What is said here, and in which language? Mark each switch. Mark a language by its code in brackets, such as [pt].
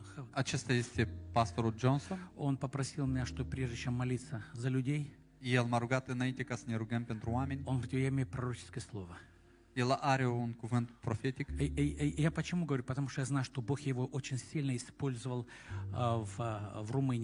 [ro] Acesta este pastorul Johnson. [ru] он попросил меня, что прежде чем молиться за людей, [ro] El m-a rugat înainte ca să ne rugăm pentru oameni. [ru] он говорит, я имею пророческое слово. [ro] El are un cuvânt profetic. [ru] Я почему говорю? Потому что я знаю, что Бог его очень сильно использовал в Румынии.